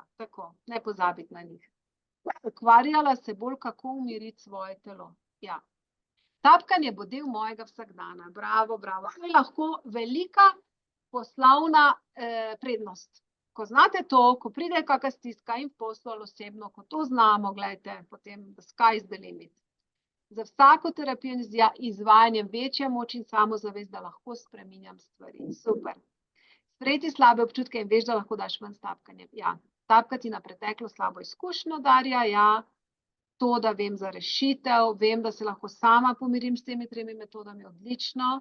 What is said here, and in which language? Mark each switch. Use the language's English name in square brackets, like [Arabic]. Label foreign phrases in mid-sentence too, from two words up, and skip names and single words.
[Slovenian] Tako, ne pozabiti na njih. Ukvarjala se bolj, kako umiriti svoje telo. Ja. Tapkanje bo del mojega vsakdana. Bravo, bravo. To je lahko velika poslovna prednost. Ko znate to, ko pride kakšna stiska in v poslu ali osebno, ko to znamo, gledajte, potem [English] the sky is the limit. [Slovenian] Za vsako terapijo in izvajanjem večja moč in samozavest, da lahko spreminjam stvari. Super. Sprejeti slabe občutke in veš, da lahko daš ven s tapkanjem. Ja. Tapkati na preteklo slabo izkušnjo, Darja, ja. To, da vem za rešitev, vem, da se lahko sama pomirim s temi 3 metodami, odlično.